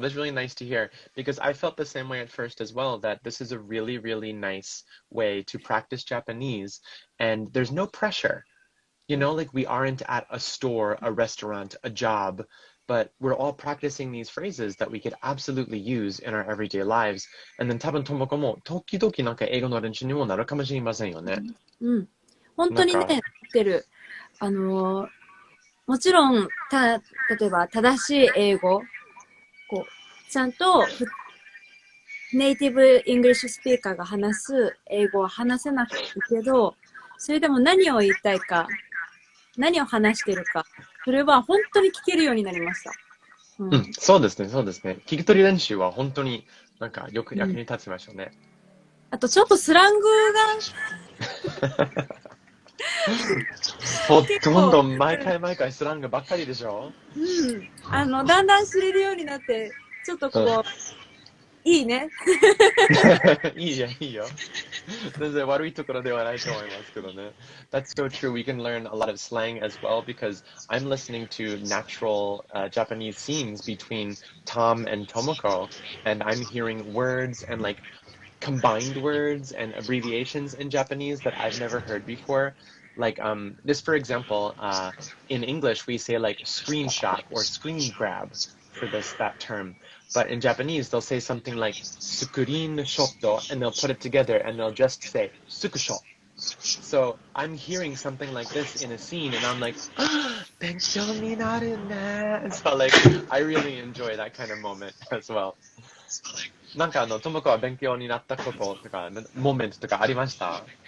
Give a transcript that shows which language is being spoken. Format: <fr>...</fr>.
<en>That's really nice to hear because I felt the same way at first as well, that this is a really, really nice way to practice Japanese and there's no pressure. Like we aren't at a store, a restaurant, a job, but we're all practicing these phrases that we could absolutely use in our everyday lives. And then</en> <ja>多分ともこも時々なんか英語の練習にもなるかもしれませんよね。本当にね、なってる。もちろん、例えば正しい英語、ちゃんとネイティブイングリッシュスピーカーが話す英語は話せなくていいけど、それでも何を言いたいか、何を話してるか、それは本当に聞けるようになりました。そうですね、そうですね。聞き取り練習は本当になんかよく役に立ちましたね。あとちょっとスラングがほとんど毎回スラングばっかりでしょ。だんだん知れるようになって、ちょっといいね。いいよ。全然悪いところではないと思いますけどね。</ja> <en>That's so true. We can learn a lot of slang as well because I'm listening to natural Japanese scenes between Tom and Tomoko, and I'm hearing words and like combined words and abbreviations in Japanese that I've never heard before. Like this, for example, in English we say like screenshot or screen grab for that term. But in Japanese, they'll say something like screenshot, and they'll put it together, and they'll just say sukushot. So I'm hearing something like this in a scene, and I'm like,</en> <ja>"勉強になるね."</ja> <en>So like, I really enjoy that kind of moment as well.</en> <ja>なんかともこは勉強になったこととか、モメントとかありました？</ja>